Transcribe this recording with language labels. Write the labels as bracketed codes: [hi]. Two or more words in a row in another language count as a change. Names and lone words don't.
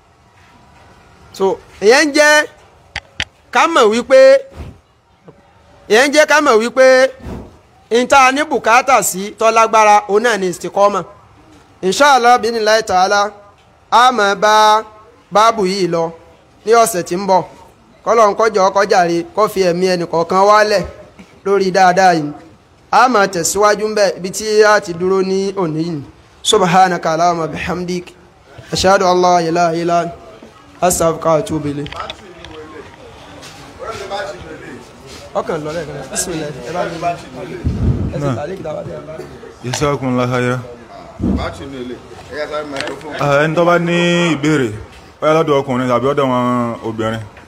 [yo] so ìyẹn jẹ́ ká mọ̀ wípé ìta ní bùkátà sí tọ́lágbára òun náà ní ìsìkọ́mọ̀ [ar] إن شاء الله بإذن الله تعالى [yo] a máa bá báàbù yìí lọ ní ọ̀sẹ̀ tí ń bọ̀ kọ́lọ́n kọjọ́ kọjàre kó fi ẹ̀mí ẹnì kọ̀ọ̀kan wálẹ̀ lórí dáadáa yìí a máa tẹ̀síwájú ń bẹ̀ ibi tí a ti dúró ní òní yìí [ar] سبحانك اللهم وبحمدك أشهد أن لا إله إلا أنت أستغفرك وأتوب إليك [yo] ọkàn lọ́rẹ̀ kan bismillah ẹ bá mi ẹsẹ̀ tàlẹ́ kìtà wá dé. [ar] جزاكم الله خيرا. [yo] Ẹni tó bá ní ìbéèrè bóyá lọ́dọ̀ ọkùnrin tàbí ọ̀dọ̀ wọn obìnrin.